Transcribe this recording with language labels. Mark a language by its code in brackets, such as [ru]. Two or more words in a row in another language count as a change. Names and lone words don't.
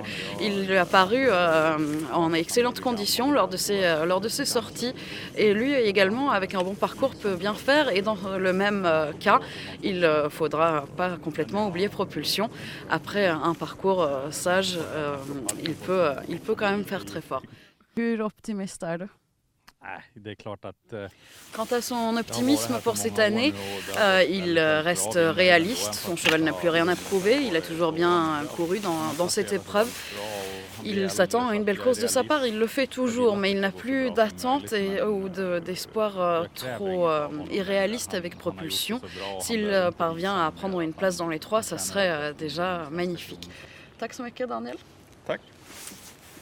[fr] Il lui a paru en excellentes conditions lors de ses sorties. Et lui également, avec un bon parcours, peut bien faire. Et dans le même cas, il ne faudra pas complètement oublier Propulsion. Après un parcours sage, il peut quand même faire très fort. [sv] Hur optimist är du? [fr] Quant à son optimisme pour cette année, il reste réaliste. Son cheval n'a plus rien à prouver. Il a toujours bien couru dans cette épreuve. Il s'attend à une belle course de sa part. Il le fait toujours, mais il n'a plus d'attente ou d'espoir trop irréaliste avec Propulsion. S'il parvient à prendre une place dans les 3, ça serait déjà magnifique. [sv] Tack så mycket, Daniel. Tack.